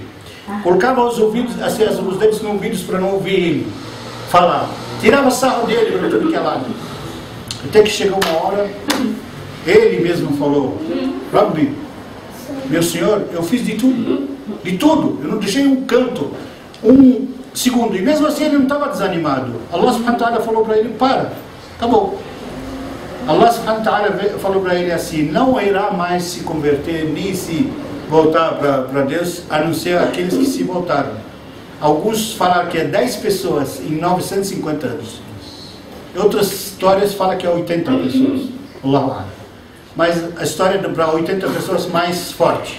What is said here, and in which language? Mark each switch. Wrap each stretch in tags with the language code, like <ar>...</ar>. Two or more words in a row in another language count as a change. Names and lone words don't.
<pt>Colocava os ouvidos, assim, os dedos nos ouvidos para não ouvir ele falar. Tirava sarro dele para tudo que é lado. Até que chegou uma hora, ele mesmo falou: Rabbi, meu senhor, eu fiz de tudo, eu não deixei um canto, um segundo. E mesmo assim ele não estava desanimado.</pt> <ar>الله سبحانه وتعالى</ar> <pt>falou para ele, para, acabou.</pt> <ar>الله سبحانه وتعالى</ar> <pt>falou para ele assim, não irá mais se converter, nem se voltar para Deus, a não ser aqueles que se voltaram. Alguns falaram que é 10 pessoas em 950 anos. Outras histórias falam que é 80 pessoas. Allah. Mas a história para 80 pessoas mais forte.</pt>